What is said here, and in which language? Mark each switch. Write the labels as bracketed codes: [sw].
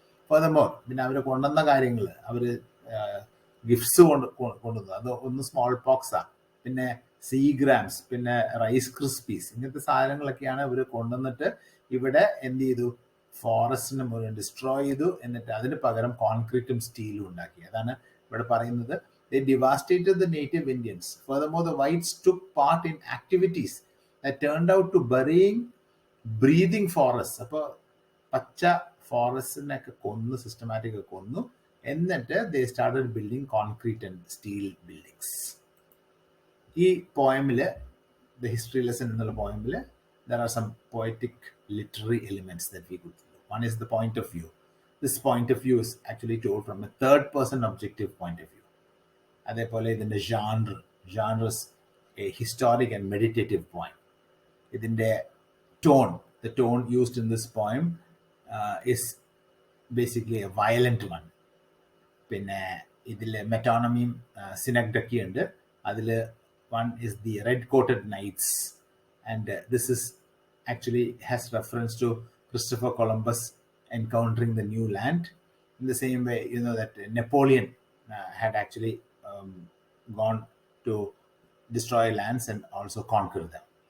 [ml] ഫർദർമോർ പിന്നെ അവർ കൊണ്ടുവന്ന കാര്യങ്ങൾ, അവർ ഗിഫ്റ്റ്സ് കൊണ്ടുവന്നു. അത് ഒന്ന് സ്മോൾ പോക്സാ, പിന്നെ സീഗ്രാംസ്, പിന്നെ റൈസ് ക്രിസ്പീസ്, ഇങ്ങനത്തെ സാധനങ്ങളൊക്കെയാണ് ഇവർ കൊണ്ടുവന്നിട്ട് ഇവിടെ എന്ത് ചെയ്തു, ഫോറസ്റ്റിനെ മുഴുവൻ ഡിസ്ട്രോയ് ചെയ്തു. എന്നിട്ട് അതിന് പകരം കോൺക്രീറ്റും സ്റ്റീലും ഉണ്ടാക്കി. അതാണ് ഇവിടെ പറയുന്നത്. [en] They devastated the native Indians. Furthermore, the whites took part in activities that turned out to burying breathing forests. [ml] അപ്പോൾ പച്ച ഫോറസ്റ്റിനൊക്കെ കൊന്നു, സിസ്റ്റമാറ്റിക് കൊന്നു. എന്നിട്ട് [en] they started building concrete and steel buildings. [ml] ഈ പോയമില്, [en] the history lesson [ml] എന്നുള്ള പോയമില്, [en] there are some poetic literary elements that we could do. One is the point of view. This point of view is actually told from a third person objective point of view. [ml] അതേപോലെ ഇതിൻ്റെ [en] Genres a historic and meditative poem. [ml] ഇതിൻ്റെ [en] the tone used in this poem is basically a violent one. [ml] പിന്നെ ഇതിൽ മെറ്റോണമിയും സിനഗ്ഡക്കി ഉണ്ട്. അതിൽ [en] one is the red coated knights, and this is actually has reference to Christopher Columbus encountering the new land. In the same way, you know that Napoleon had actually gone to destroy lands and also conquer them.